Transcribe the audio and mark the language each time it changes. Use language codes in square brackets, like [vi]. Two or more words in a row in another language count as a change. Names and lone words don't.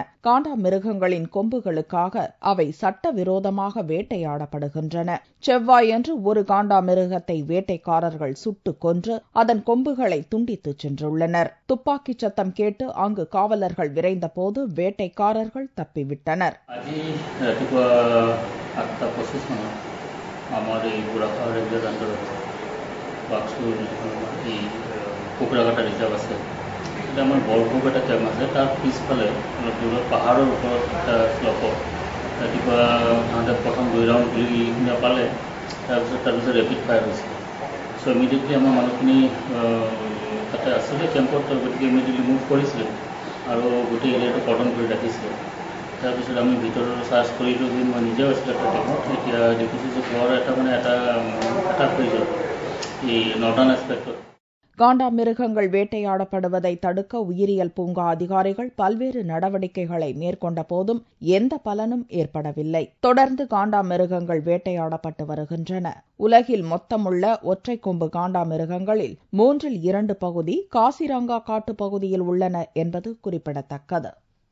[ta] காண்டாமிருகங்களின் கொம்புகளுக்காக அவை சட்டவிரோதமாக வேட்டையாடப்படுகின்றன. செவ்வாயன்று ஒரு காண்டாமிருகத்தை வேட்டைக்காரர்கள் சுட்டுக் கொன்று அதன் கொம்புகளை துண்டித்துச் சென்றுள்ளனர். துப்பாக்கிச் சத்தம் கேட்டு அங்கு காவலர்கள் விரைந்தபோது வேட்டைக்காரர்கள் தப்பிவிட்டனர். [as] 8:25 মানত আমাৰ এই বুঢ়াখাৰ [en] range under [as] বাক্সু এই কুকুৰাঘাটা ৰিজাৰ্ভ আছে। এতিয়া আমাৰ বৰভোগ এটা কেম্প আছে, তাৰ পিছফালে অলপ দূৰত পাহাৰৰ ওপৰত এটা শ্লপত ৰাতিপুৱা তাহাঁতে প্ৰথম 2 ৰাউণ্ড গুলি নাপালে, তাৰপিছত [en] rapid fire [as] হৈছে। [en] so immediately [as] আমাৰ মানুহখিনি তাতে আছিলে কেম্পত, গতিকে ইমিডিয়েটলি মুভ কৰিছিলে আৰু গোটেই এৰিয়াটো কৰ্ডন কৰি ৰাখিছিলে। তাৰপিছত আমি ভিতৰৰ চাৰ্চ কৰিলোঁ, মই নিজেও আছিলোঁ এটা টাইমত। এতিয়া দেখিছোঁ যে ঘৰ এটা হৈ গ'ল এই [en] northern aspect. [ta] காண்டாமிருகங்கள் வேட்டையாடப்படுவதை தடுக்க உயிரியல் பூங்கா அதிகாரிகள் பல்வேறு நடவடிக்கைகளை மேற்கொண்ட போதும் எந்த பலனும் ஏற்படவில்லை. தொடர்ந்து காண்டாமிருகங்கள் வேட்டையாடப்பட்டு வருகின்றன. உலகில் மொத்தமுள்ள ஒற்றை கொம்பு காண்டாமிருகங்களில் 3/2 பகுதி காசிரங்கா காட்டுப்பகுதியில் உள்ளன என்பது குறிப்பிடத்தக்கது.